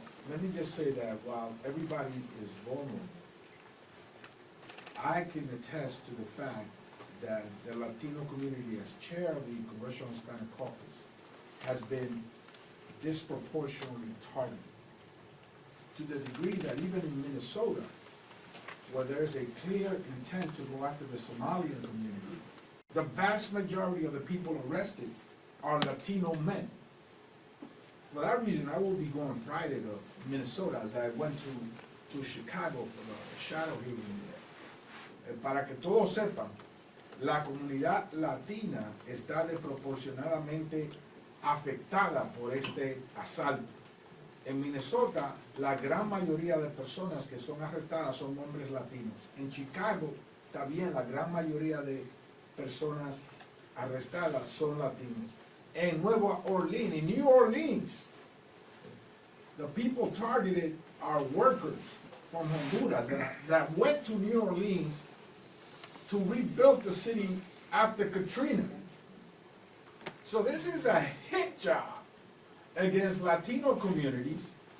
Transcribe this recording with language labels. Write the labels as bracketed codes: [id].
[en] Let me just say that while everybody is vulnerable, I can attest to the fact that the Latino community, as chair of the Congressional Hispanic Caucus, has been disproportionately targeted, to the degree that even in Minnesota, where there's a clear intent to go after the Somalian community, the vast majority of the people arrested are Latino men. For that reason, I will be going Friday to Minnesota, as I went to Chicago for the shadow hearing there. [es] Para que todos sepan, la comunidad latina está desproporcionadamente afectada por este asalto. En Minnesota, la gran mayoría de personas que son arrestadas son hombres latinos. En Chicago, también la gran mayoría de personas arrestadas son latinos. En Nueva Orleans, [en] in New Orleans, the people targeted are workers from Honduras that went to New Orleans to rebuild the city after Katrina. So this is a hit job against Latino communities.